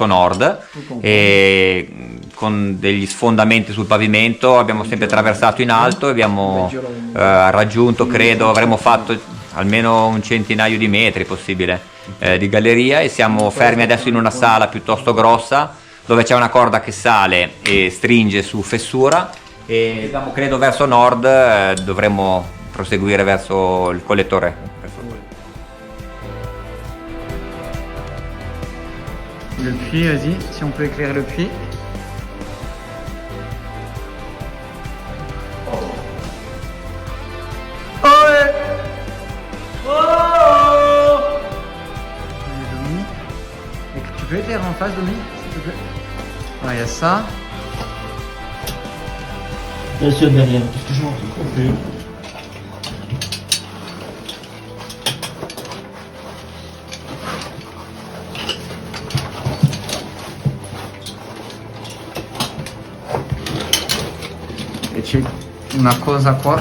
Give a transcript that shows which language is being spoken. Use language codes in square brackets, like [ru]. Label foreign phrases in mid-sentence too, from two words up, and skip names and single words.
[it] nord e con degli sfondamenti sul pavimento abbiamo sempre attraversato in alto e abbiamo raggiunto, credo, avremo fatto almeno un centinaio di metri possibile di galleria e siamo fermi adesso in una sala piuttosto grossa dove c'è una corda che sale e stringe su fessura e andiamo, credo, verso nord, dovremmo proseguire verso il collettore. [fr] Le puits, vas-y, si on peut éclairer le puits. Tu peux éclairer en face, Domi, s'il te plaît? Ouais, il y a ça. Bien sûr, derrière, qu'est-ce que je vois? [it] E c'è una cosa qua.